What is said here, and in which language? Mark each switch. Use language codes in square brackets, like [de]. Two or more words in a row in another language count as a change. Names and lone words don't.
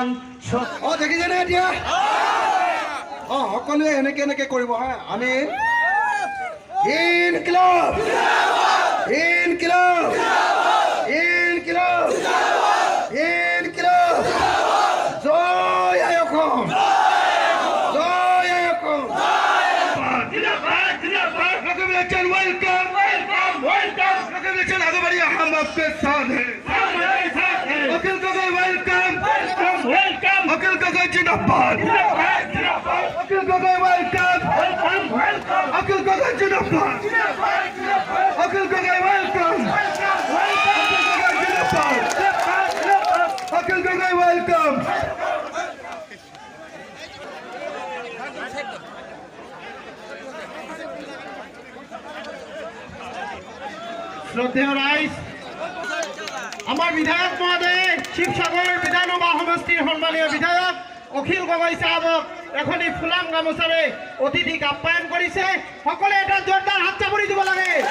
[as] দেখিছেনে এতিয়া সকলোৱে এনেকে এনেকে কৰিব হা আমি ইনকিলাব ইনকিলাব ইনকিলাব ইনকিলাব জয় অসম জয় অসম [en] welcome welcome [hi] आगे बढ़िए हम आपके साथ हैं अखिल गगन [en] welcome welcome [hi] अखिल गगन जिंदाबाद अखिल गगन वेलकम अखिल गगन जिंदाबाद अखिल गगन वेलकम अखिल गगन वेलकम [as] শ্রদ্ধেয় রাইজ আমার বিধায়ক মহোদয়ে শিৱসাগৰ বিধানসভা সমষ্টিৰ সন্মানীয় বিধায়ক অখিল গগৈ সাহেবক এখনি ফুলাম গামোচাৰে অতিথিক আপ্যায়ন কৰিছে সকলে এটা জোৰদাৰ হাত চাপৰি দিব লাগে